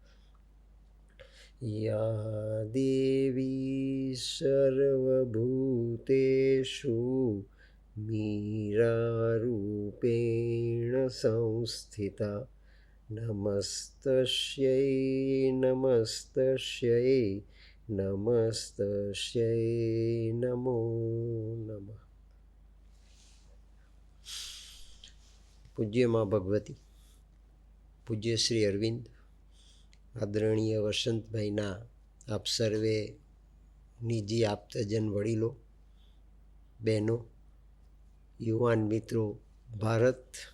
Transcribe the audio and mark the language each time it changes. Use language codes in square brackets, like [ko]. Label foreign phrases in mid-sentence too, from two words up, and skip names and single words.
[sa] या देवी सर्वभूतेषु मीरारूपेण संस्थिता नमस्तस्यै नमस्तस्यै नमस्तस्यै नमो नमः। [gu] પૂજ્ય માં ભગવતી, પૂજ્ય શ્રી અરવિંદ, આદરણીય વસંતભાઈના આપ સર્વે નિજી આપતજન વડીલો, બહેનો, યુવાન મિત્રો, ભારત,